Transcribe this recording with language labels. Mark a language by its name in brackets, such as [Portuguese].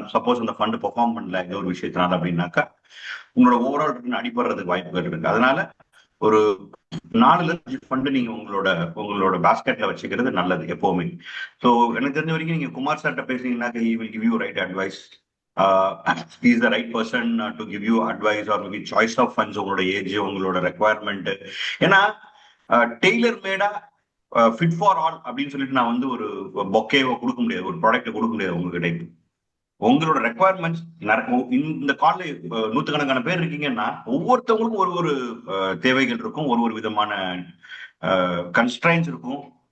[Tamil] Suppose அந்த fund perform பண்ணல ஏதோ ஒரு விஷயத்தினால அப்படின்னாக்கா உங்களோட ஓவரால் ரிட்டர்ன் அடிபடுறதுக்கு வாய்ப்புகள் இருக்கு. அதனால ஒரு 4ல இருந்து 5 ஃபண்ட் நீங்க உங்களோட உங்களோட பாஸ்கெட்ல வச்சுக்கிறது நல்லது எப்பவுமே. ஸோ எனக்கு தெரிஞ்ச வரைக்கும் நீங்க குமார் சார்ட்ட பேசுனீங்கன்னாக்க [English] he will give you right advice. He is the right person to give you advice or maybe choice of funds, [Tamil] உங்களோட ஏஜ் உங்களோட ரெக்குவயர்மெண்ட். ஏன்னா டெய்லர் மேடா ஃபிட் ஃபார் ஆல் அப்படின்னு சொல்லிட்டு நான் வந்து ஒரு பொக்கேவை கொடுக்க முடியாது, ஒரு ப்ராடக்ட் கொடுக்க முடியாது உங்ககிட்ட. உங்களோட ரெக்குவயர்மெண்ட்ஸ் இந்த கால்ல நூத்துக்கணக்கான பேர் இருக்கீங்கன்னா ஒவ்வொருத்தவங்களுக்கும் ஒரு ஒரு தேவைகள் இருக்கும், ஒரு ஒரு விதமான கன்ஸ்ட்ரைன்ஸ் இருக்கும்.